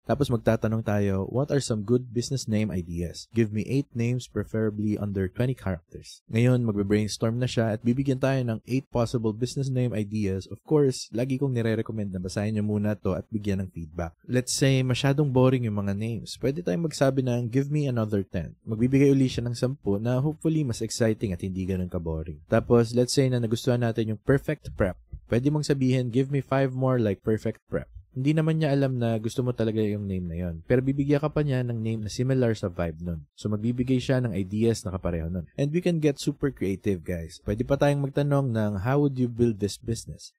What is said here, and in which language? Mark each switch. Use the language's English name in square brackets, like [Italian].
[Filipino] Tapos magtatanong tayo, [English] what are some good business name ideas? Give me 8 names, preferably under 20 characters. [Filipino] Ngayon, magbe-brainstorm na siya at bibigyan tayo ng 8 possible business name ideas. Of course, lagi kong nire-recommend na basahin nyo muna to at bigyan ng feedback. Let's say, masyadong boring yung mga names. Pwede tayong magsabi ng, [English] give me another 10. [Filipino] Magbibigay uli siya ng 10 na hopefully mas exciting at hindi ganun ka-boring. Tapos, let's say na nagustuhan natin yung perfect prep. Pwede mong sabihin, [English] give me 5 more like perfect prep. [Filipino] Hindi naman niya alam na gusto mo talaga yung name na yon. Pero bibigyan ka pa niya ng name na similar sa vibe nun. So magbibigay siya ng ideas na kapareho nun. [English] And we can get super creative, guys. [Filipino] Pwede pa tayong magtanong ng [English] how would you build this business?